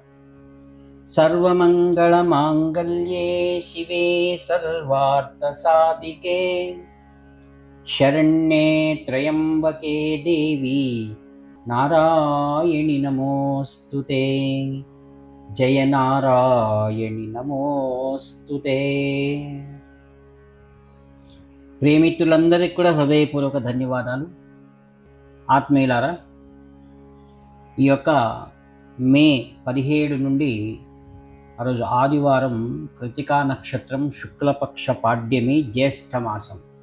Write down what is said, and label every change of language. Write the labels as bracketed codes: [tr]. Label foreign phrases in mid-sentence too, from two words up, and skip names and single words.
[sa] सर्वमङ्गलमाङ्गल्ये शिवे सर्वार्थसाधिके शरण्ये त्र्यम्बके देवी नारायणि नमोऽस्तुते। जय नारायणि नमोऽस्तुते। [te] ప్రేమితులందరికీ కూడా హృదయపూర్వక ధన్యవాదాలు. ఆత్మీయులారా, ఈ యొక్క మే 17 నుండి ఆ రోజు ఆదివారం కృతికా నక్షత్రం శుక్లపక్ష పాడ్యమి జ్యేష్ఠమాసం.